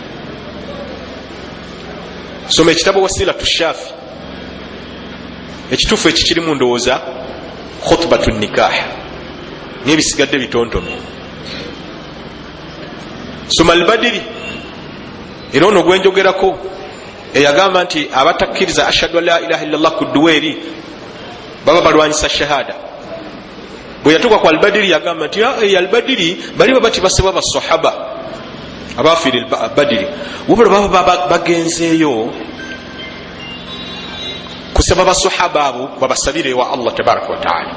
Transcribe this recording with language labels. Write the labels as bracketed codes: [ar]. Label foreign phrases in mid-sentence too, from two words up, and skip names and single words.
[lg] Soma ekitabo wasilatu shafi ekituufu ekikirimu ndowooza [ar] خطبة النكاح [lg] n'ebisigadde bitontono. Soma albadiri era ono gwenjogerako eyagamba nti abatakkiriza [ar] أشهد أن لا إله إلا الله [lg] ku duweeri baba balwanyisa shahada. Bwe yatuuka ku albadiri yagamba nti albadiri bali babati basaba basahaba abafiira albadiri wabula baba bagenzeeyo kusaba basahaba abo babasabire ewa [ar] الله تبارك وتعالى.